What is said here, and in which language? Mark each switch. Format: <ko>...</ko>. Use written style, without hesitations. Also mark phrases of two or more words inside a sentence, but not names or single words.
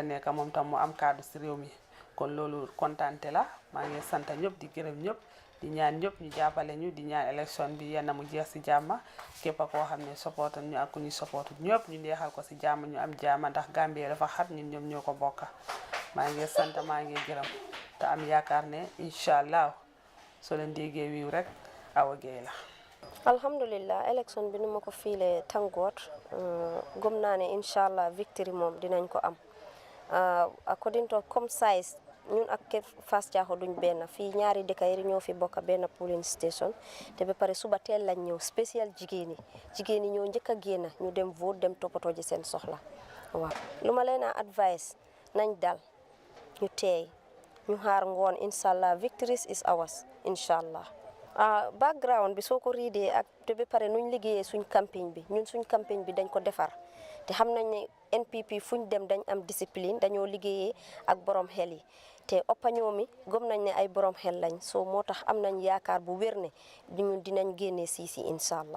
<wo>nekk moom tam mu am kaddu si réew mi kon loolu kontaante la maa ngi sant ñëpp di gërëm ñëpp di ñaan ñëpp ñu jàppale ñu di ñaan élection bi yenn mu jeex si jàmm képp koo xam ne supporté ñu ak ku ñu supporté ñëpp ñu neexal ko si jàmm ñu am jàmm ndax Gambie dafa xat ñun ñoom ñoo ko bokk maa ngi sant maa ngi gërëm te am yaakaar ne</wo> <ar>إن شاء الله</ar> <wo>soo leen déggee wiiw rek Awa Gaye la. alhamdulillah élection bi nu ma ko fiilee tàngoot gëm naa ne</wo> <ar>إن شاء الله</ar> <wo>victory moom dinañ ko am</wo> <en>according to</en> <wo>comme size ñun ak Fass Thiaho duñ benn fii ñaari dëkk yi ñoo fi bokk benn</wo> <en>polling station</en> <wo>te ba pare suba teel lañ ñëw spécial jigéen yi ñoo njëkk a génn ñu dem vote dem toppatoo ji seen soxla waaw lu ma leen a advice nañ dal ñu teey ñu xaar ngoon</wo> <ar>إن شاء الله</ar> <en>victory is ours</en> <ar>إن شاء الله</ar> <wo>background bi soo ko riidee ak te ba pare nuñ liggéeyee suñ campagne bi ñun suñ campagne bi dañ ko defar te xam nañ ne NPP fuñ dem dañ am discipline dañoo liggéeyee ak borom xel yi te oppañoo mi gëm nañ ne ay borom xel lañ soo moo tax am nañ yaakaar bu wér ne ñun dinañ génnee si</wo> <ar>إن شاء الله.</ar>